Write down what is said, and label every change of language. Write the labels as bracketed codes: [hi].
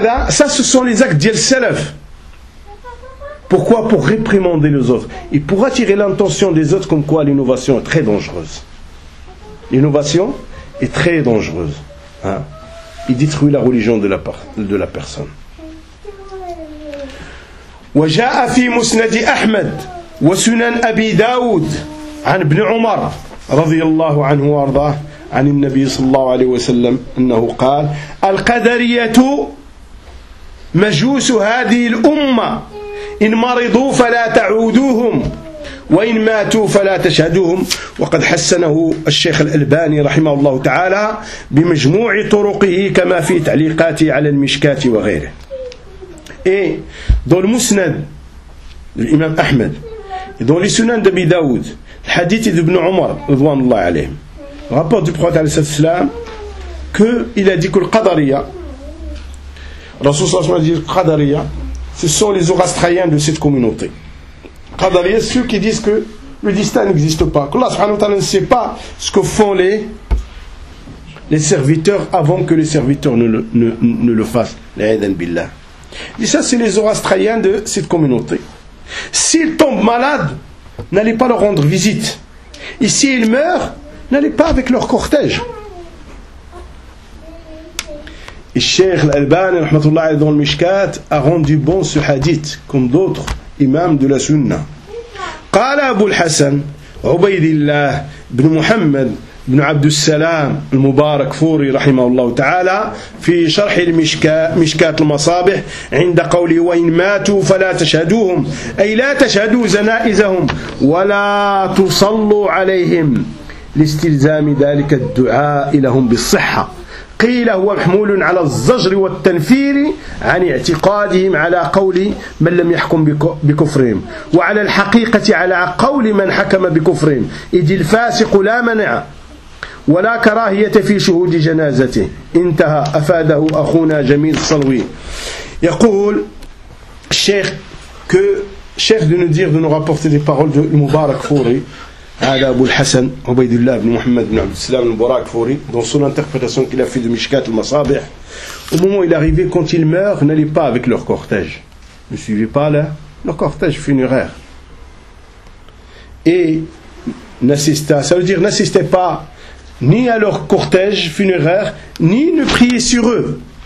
[fr] Ça, ce sont les actes d'Yel Salaf. Pourquoi? Pour réprimander les autres. Et pour attirer l'attention des autres comme quoi l'innovation est très dangereuse. L'innovation est très dangereuse. Hein? Il détruit la religion de la personne. [ar] وجاء في مسند أحمد وسنن أبي داود عن ابن عمر رضي الله عنه وارضاه عن النبي صلى الله عليه وسلم أنه قال القدرية مجوس هذه الأمة إن مرضوا فلا تعودوهم وإن ماتوا فلا تشهدوهم. وقد حسنه الشيخ الألباني رحمه الله تعالى بمجموع طرقه كما في تعليقاته على المشكات وغيره. [fr] Et dans le Musnad de l'imam Ahmed, et dans les Sunan d'Abi Daoud, le hadith d'Ibn Omar, le rapport du Prophète, qu'il a dit que le Qadariya, Rasulullah a dit que Qadariya, ce sont les Zoroastriens de cette communauté. Qadariya, ceux qui disent que le destin n'existe pas, que Allah ne sait pas ce que font les serviteurs avant que les serviteurs ne le fassent. L'aïdan billah. Et ça, c'est les Zoroastriens de cette communauté. S'ils tombent malades, n'allez pas leur rendre visite. Et s'ils meurent, n'allez pas avec leur cortège. Et Cheikh l'Albani, rahmatullah, dans le Mishkat, a rendu bon ce hadith, comme d'autres imams de la Sunna. [ar] Qala Abu al-Hassan, Ubaydillah, ibn Muhammad, ابن عبد السلام المبارك فوري رحمه الله تعالى في شرح مشكات المصابح عند قوله وإن ماتوا فلا تشهدوهم أي لا تشهدوا جنائزهم ولا تصلوا عليهم لاستلزام ذلك الدعاء لهم بالصحة قيل هو محمول على الزجر والتنفير عن اعتقادهم على قول من لم يحكم بكفرهم وعلى الحقيقة على قول من حكم بكفرهم إذ الفاسق لا منع ولا كراهية في شهود جنازته انتهى أفاده أخونا جميل صلوي. يقول الشيخ [fr] que الشيخ de nous dire de nous rapporter des paroles de Mubarak Fouri هذا أبو الحسن عبيد الله بن محمد بن عبد السلام المبارك فوري dans son interprétation qu'il a fait de Mishkat al-Masabih au moment où il arrivait quand il meurt n'allez pas avec leur cortège ne suivez pas là leur cortège funéraire et n'assistez ça veut dire n'assistez pas ni à leur cortège funéraire, ni ne prier sur eux.